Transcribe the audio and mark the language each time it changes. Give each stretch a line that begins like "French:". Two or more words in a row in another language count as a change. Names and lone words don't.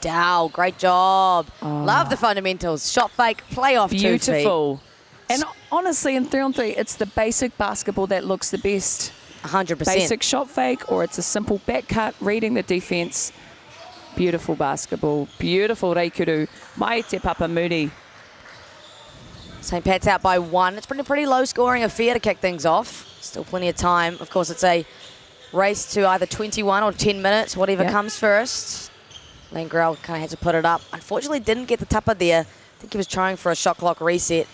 English: Dow, great job. Love the fundamentals. Shot fake, play off 2 feet. Beautiful. And honestly, in 3-on-3, it's the basic basketball that looks the best. 100%. Basic shot fake, or it's a simple back cut, reading the defense. Beautiful basketball. Beautiful reikuru.
Māori: Mai te Papamuri.
English: St. Pat's out by 1. It's been a pretty low scoring affair to kick things off. Still plenty of time. Of course, it's a race to either 21 or 10 minutes, whatever comes first. Langrel kind of had to put it up. Unfortunately, didn't get the tupper there. I think he was trying for a shot clock reset.